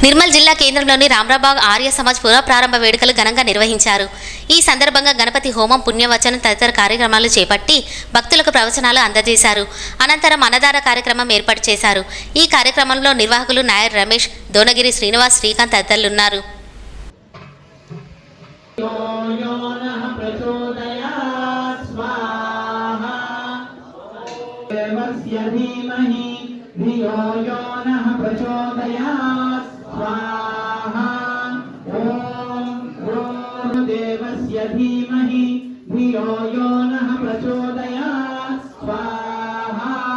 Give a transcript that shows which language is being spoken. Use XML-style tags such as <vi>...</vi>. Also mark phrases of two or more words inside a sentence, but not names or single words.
<te>నిర్మల్ జిల్లా కేంద్రంలోని రామ్రాబాగ్ ఆర్య సమాజ్ పునఃప్రారంభ వేడుకలు ఘనంగా నిర్వహించారు. ఈ సందర్భంగా గణపతి హోమం, పుణ్యవచనం తదితర కార్యక్రమాలు చేపట్టి భక్తులకు ప్రవచనాలు అందజేశారు. అనంతరం అన్నదాన కార్యక్రమం ఏర్పాటు చేశారు. ఈ కార్యక్రమంలో నిర్వాహకులు నాయర్ రమేష్, దోనగిరి శ్రీనివాస్, శ్రీకాంత్ తదితరులున్నారు.</te> <sa>धियो यो नः प्रचोदयात् स्वाहा ॐ देवस्य धीमहि धियो यो नः प्रचोदयात् स्वाहा</sa>